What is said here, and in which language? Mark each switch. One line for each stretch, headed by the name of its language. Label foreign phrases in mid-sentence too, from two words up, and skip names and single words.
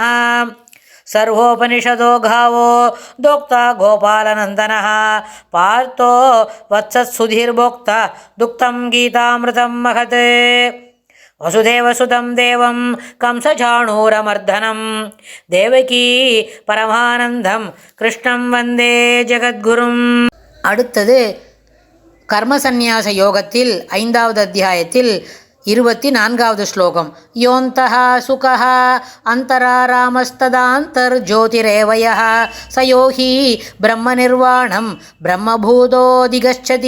Sanskrit: सर्वोपनिषदो गावो दोक्ता गोपालनन्दनः पार्थो वत्सत्सुधीर्भोक्ता दुक्तं गीतामृतं महत्। वसुदेवसुतं देवं कंसचाणूरमर्दनं देवकी परमानन्दं कृष्णं वन्दे ஜகத்குரும்.
Tamil: அடுத்தது கர்மசந்நியாச யோகத்தில் 5வது அத்தியாயத்தில் 24வது ஸ்லோகம்.
Sanskrit: योऽन्तः सुखः अन्तरारामस्तथान्तर्ज्योतिरेव यः स योगी ब्रह्मनिर्वाणं ब्रह्मभूतोऽधिगच्छति.